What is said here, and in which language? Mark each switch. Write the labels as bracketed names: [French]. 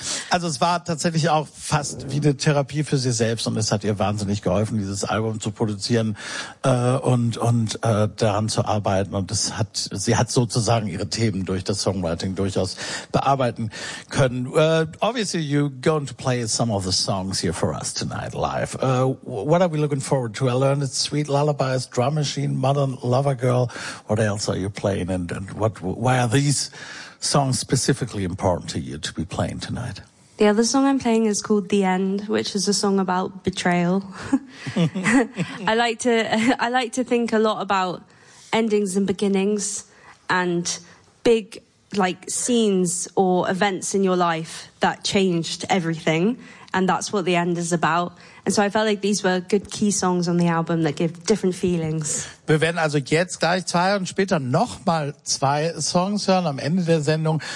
[German] Also es war tatsächlich auch fast wie eine Therapie für sie selbst und es hat ihr wahnsinnig geholfen, dieses Album zu produzieren und daran zu arbeiten. Und es hat sie hat sozusagen ihre Themen durch das Songwriting durchaus bearbeiten können. [English] Obviously, you're going to play some of the songs here for us tonight live. What are we looking forward to? I learned it's Sweet Lullabies, Drum Machine, Modern Lover Girl. What else are you playing and what? Why are these songs specifically important to you to be playing tonight? The other song I'm playing is called The End, which is a song about betrayal. I like to think a lot about endings and beginnings and big like scenes or events in your life that changed everything, and that's what The End is about. And so I felt like these were good key songs on the album that give different feelings. [German] Wir werden also jetzt gleich zwei und später nochmal zwei Songs hören am Ende der Sendung.